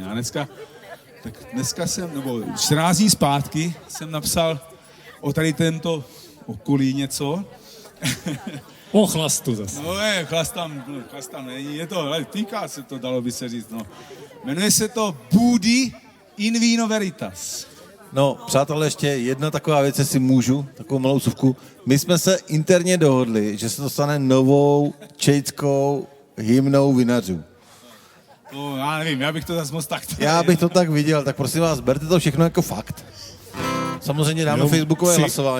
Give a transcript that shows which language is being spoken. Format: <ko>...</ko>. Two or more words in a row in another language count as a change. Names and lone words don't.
<cs>A dneska jsem, nebo 14 dní zpátky jsem napsal o tady tento okolí něco. O chlastu zase. No chlast tam není, je to, ale týká se to, dalo by se říct, no. Jmenuje se to Budi in vino veritas. No, přátelé, ještě jedna taková věc, jestli můžu, takovou malou suvku. My jsme se interně dohodli, že se to stane novou čejckou hymnou vinařů. No, já nevím, já bych to zase moc takto... Já bych to tak viděl, tak prosím vás, berte to všechno jako fakt. Samozřejmě dáme facebookové hlasování.</cs>